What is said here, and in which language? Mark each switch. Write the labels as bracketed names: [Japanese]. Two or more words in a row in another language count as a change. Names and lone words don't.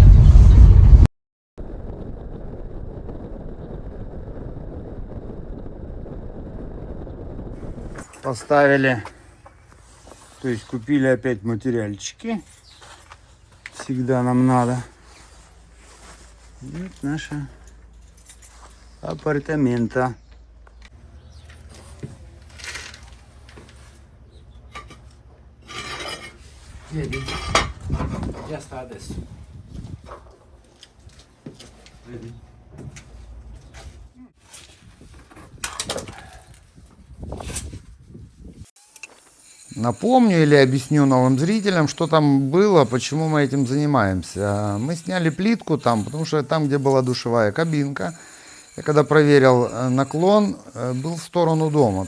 [Russian] Поставили, то есть купили опять материальчики. Всегда нам надо. Вот наши апартамента. [Italian] Vedi? Già sta adesso. Vedi? [Russian] Напомню или объясню новым зрителям, что там было, почему мы этим занимаемся. Мы сняли плитку там, потому что там, где была душевая кабинка, я когда проверил наклон, был в сторону дома.